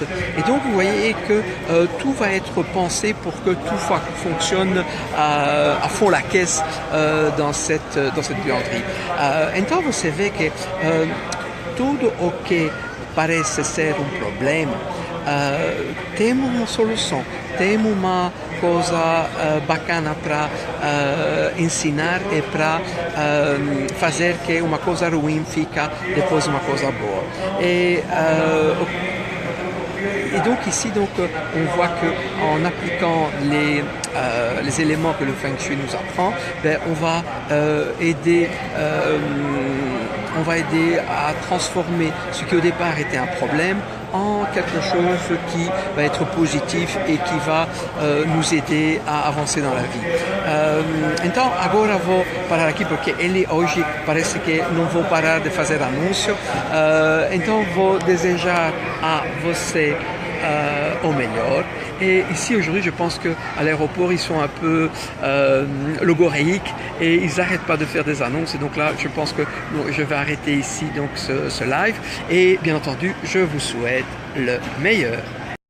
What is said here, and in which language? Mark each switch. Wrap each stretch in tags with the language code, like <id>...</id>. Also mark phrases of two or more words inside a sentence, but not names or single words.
<fr>Et donc vous voyez que tout va être pensé pour que tout fonctionne à fond la caisse dans cette buanderie.</fr> <pt>Então você vê que tudo o que parece ser problema tem uma solução, tem uma coisa bacana para ensinar e para fazer que uma coisa ruim fica depois uma coisa boa.</pt> <fr>Et donc ici, on voit qu'en appliquant les éléments que le Feng Shui nous apprend, on va aider à transformer ce qui au départ était un problème en quelque chose qui va être positif e qui va nos aider a avancer dans la vie.</fr> <pt>Então agora vou parar aqui porque ele hoje parece que não vou parar de fazer anúncio. Então vou desejar a você</pt> <fr>au meilleur. Et ici aujourd'hui, je pense qu'à l'aéroport, ils sont un peu logoréiques et ils n'arrêtent pas de faire des annonces. Et donc là, je pense que je vais arrêter ici donc ce live. Et bien entendu, je vous souhaite le meilleur.</fr>